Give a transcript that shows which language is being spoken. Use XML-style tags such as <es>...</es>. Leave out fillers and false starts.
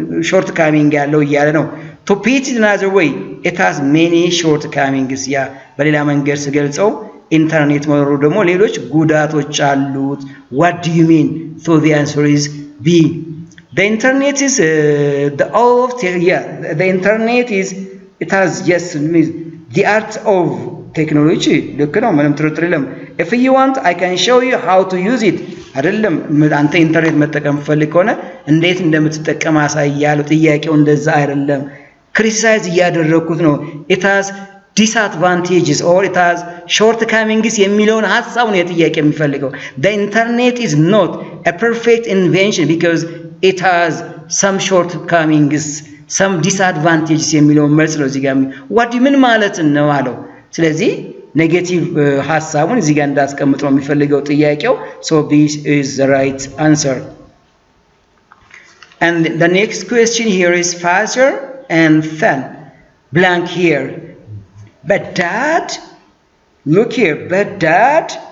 <en>shortcoming</en> <am>ያለው እያለ ነው።</am> <en>To put it another way, it has many shortcomings.</en> <am>ያ በሌላ መንገድ ስገልጸው ኢንተርኔት መኖሩ ደግሞ ሌሎች ጉዳቶች አሉት።</am> <en>What do you mean? So the answer is B. The internet is the internet is it has yes means the art of technology.</en> <am>ልክ ነው ምንም ጥርጥር የለም።</am> <en>If you want I can show you how to use it.</en> <am>አይደለም አንተ ኢንተርኔት መጠቀም ፈልግ ከሆነ እንዴት እንደምትጠቀም አሳያለሁ። ጥያቄው እንደዛ አይደለም። ክሪቲሳይዝ እያደረኩት ነው።</am> <en>It has disadvantages or it has shortcomings</en> <am>የሚለውን ሐሳብ ነው የጥያቄ የሚፈልገው።</am> <en>The internet is not a perfect invention because it has some shortcomings, some disadvantages</en> <am>የሚለውን መልስ ነው እዚህ ጋር</am> <en>what do you mean</en> <am>ማለት ነው አለው። ስለዚህ ኔጌቲቭ ሐሳቡን እዚህ ጋር እንዳስቀምጥ ነው የሚፈልገው ጥያቄው።</am> <en>So this is the right answer. And the next question here is faster and fun. Blank here. But dad, look here, but dad,</en>